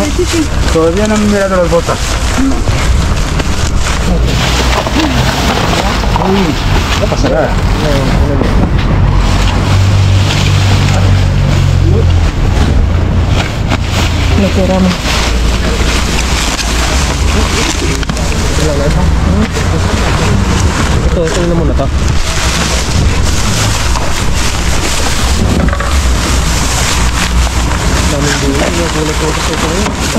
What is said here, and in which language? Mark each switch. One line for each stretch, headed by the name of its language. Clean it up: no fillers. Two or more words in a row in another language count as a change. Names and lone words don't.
Spanish: Todavía no me he mirado las botas. No pasa nada. Lo queramos.
Filipino: Ito na muna to. Daming gulay. Yung gulay ko ito ngayon.